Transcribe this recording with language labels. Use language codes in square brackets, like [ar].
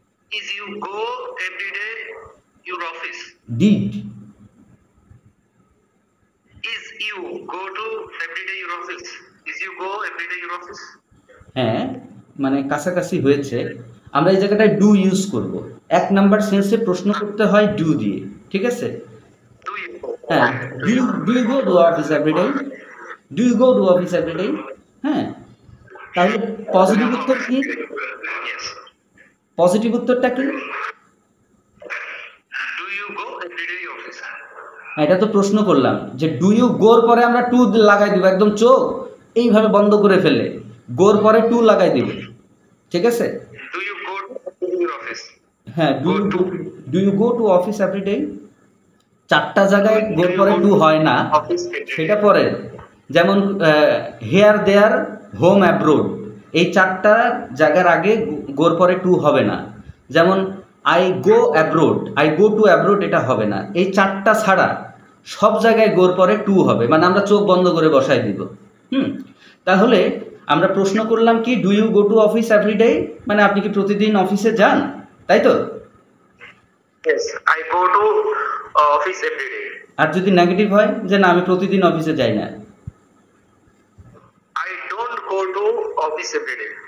[en] Is you go every day your office? Did. Is you go to every day your office? Is you go every day your office? [bn] হ্যাঁ, মানে কাছাকাছি হয়েছে। আমরা এই জায়গাটায় do use করব। 1 number সেন্সে প্রশ্ন করতে হয় ডু দিয়ে, ঠিক আছে? [en] Do you? হ্যাঁ, do you go to office everyday? Do you go to office everyday? [bn] হ্যাঁ, তাহলে পজিটিভ উত্তর কি? [en] Yes. [bn] পজিটিভ উত্তরটা কি? [en] Do you go every day your office? [bn] এটা তো প্রশ্ন করলাম যে ডু ইউ গোর পরে আমরা টু লাগাই দিব, একদম চোখ এইভাবে বন্ধ করে ফেলে গোর পরে টু লাগাই দিব, ঠিক আছে? [en] Do you go to your office? [bn] হ্যাঁ, [en] Do you go to office everyday? [bn] 4টা জায়গায় গোর পরে টু হয় না, সেটা পরে। যেমন হেয়ার, দেয়ার, হোম, অ্যাব্রোড, এই 4টা জায়গার আগে গোর পরে টু হবে না। যেমন [en] I go abroad, I go to abroad, [bn] এটা হবে না। এই 4টা ছাড়া সব জায়গায় গোর পরে টু হবে, মানে আমরা চোখ বন্ধ করে বসাই দিব। তাহলে আমরা প্রশ্ন করলাম কি, [en] do you go to office everyday, [bn] মানে আপনি কি প্রতিদিন অফিসে যান, তাই তো? [en] Yes, I go to office every day. [bn] আর যদি নেগেটিভ হয় যে না আমি প্রতিদিন অফিসে যাই না? [en] I don't go to office every day.